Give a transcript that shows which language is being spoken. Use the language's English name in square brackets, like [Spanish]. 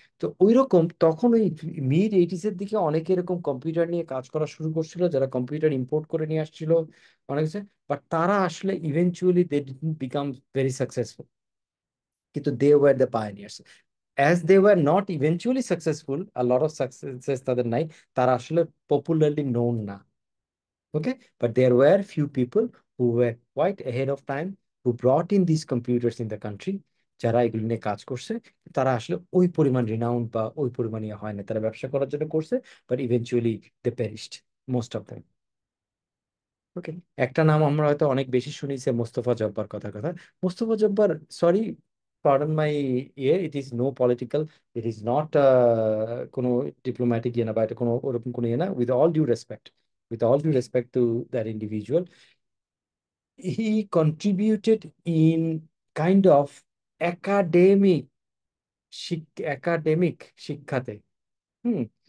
[Bangla] তো ওই রকম তখন ওই মিড 80s-এর দিকে অনেকে এরকম কম্পিউটার নিয়ে কাজ করা শুরু করছিল, যারা কম্পিউটার ইম্পোর্ট করে নিয়ে আসছিল অনেক কিছু। [English] but [Bangla] তারা আসলে [English] eventually they didn't become very successful, [Bangla] কিন্তু [English] They were the pioneers. As they were not eventually successful, a lot of success [Bangla] তাদের নাই, তারা আসলে পপুলারলি নোন না। [English] Okay, but there were few people who were quite ahead of time, who brought in these computers in the country, [Bangla] যারা এগুলো নিয়ে কাজ করছে। তারা আসলে ওই পরিমাণ রিনাউন্ড বা ওই পরিমাণ ইয়ে হয় না, তারা ব্যবসা করার জন্য করছে, [English] But eventually they perished, most of them. [Bangla] ওকে, একটা নাম আমরা হয়তো অনেক বেশি শুনিছে, মোস্তফা জব্বার, কথা কথা। [English] Mostafa Jabbar, sorry, pardon my ইয়ে, it is no political, it is not কোনো diplomatic ইয়ে না, [Bangla] বা এটা কোনো ওরকম কোনো ইয়ে না, [English] with all due respect, with all due respect to that individual, he contributed in kind of academic [Bangla] academic শিক্ষাতে। [English] হুম।